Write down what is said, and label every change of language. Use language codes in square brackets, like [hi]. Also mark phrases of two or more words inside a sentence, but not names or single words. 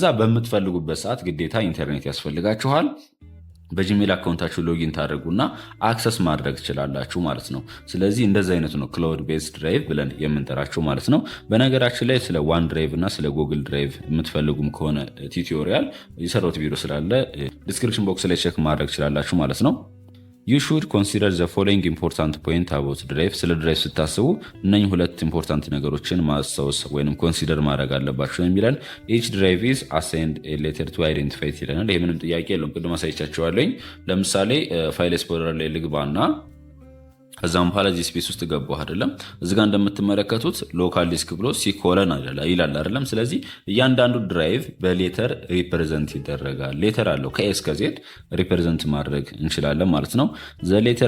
[am] በምትፈልጉበት ሰዓት ግዴታ ኢንተርኔት ያስፈልጋችኋል። በጂሜል አካውንታችሁ ሎጊን ታደርጉና አክሰስ ማድረግ ትችላላችሁ ማለት ነው። ስለዚህ እንደዚህ አይነት ነው [en] cloud based drive [am] ብለን የምንጠራቸው ማለት ነው። በነገራችን ላይ ስለ ዋን ድራይቭ እና ስለ ጉግል ድራይቭ የምትፈልጉም ከሆነ ቱቶሪያል የሰራሁት ቪዲዮ ስላለ [en] description box [am] ላይ ቼክ ማድረግ ትችላላችሁ ማለት ነው። [en] You should consider the following important point about drive። [am] ስለ ድራይቭ ስታስቡ እነኚህ ሁለት ኢምፖርታንት ነገሮችን ማስታወስ ወይም ኮንሲደር ማድረግ አለባችሁ የሚለን [en] each drive is assigned a letter to identify it [am] ይለናል። ይሄ ምንም ጥያቄ የለውም። ቅድም አሳይቻችኋለሁ። ለምሳሌ ፋይል ኤክስፕሎረር ላይ ልግባና ከዛም በኋላ እዚህ ስፔስ ውስጥ ገባሁ አይደለም። እዚህ ጋር እንደምትመለከቱት [en] local disk [am] ብሎ ሲኮለን ይላል አይደለም። ስለዚህ እያንዳንዱ ድራይቭ በሌተር ሪፕሬዘንት ይደረጋል። ሌተር አለው ከኤ እስከ ዜድ ሪፕሬዘንት ማድረግ እንችላለን ማለት ነው። [en] the letter